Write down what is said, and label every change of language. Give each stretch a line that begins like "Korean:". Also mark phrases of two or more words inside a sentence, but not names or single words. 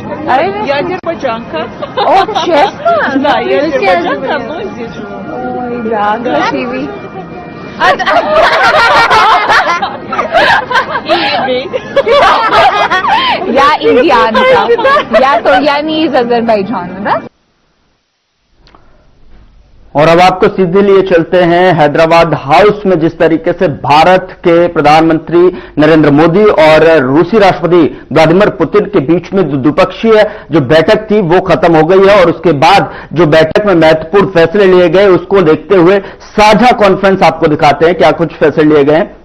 Russian: Я азербайджанка. О, честно? Да, я азербайджанка, но здесь живу. Ой, да, красивый. Я индианка. Я не из Азербайджана, да?
Hindi: और अब आपको सीधे लिए चलते हैं हैदराबाद हाउस में, जिस तरीके से भारत के प्रधानमंत्री नरेंद्र मोदी और रूसी राष्ट्रपति व्लादिमीर पुतिन के बीच में जो द्विपक्षीय जो बैठक थी वो खत्म हो गई है, और उसके बाद जो बैठक में महत्वपूर्ण फैसले लिए गए उसको देखते हुए साझा कॉन्फ्रेंस आपको दिखाते हैं क्या कुछ फैसले लिए गए।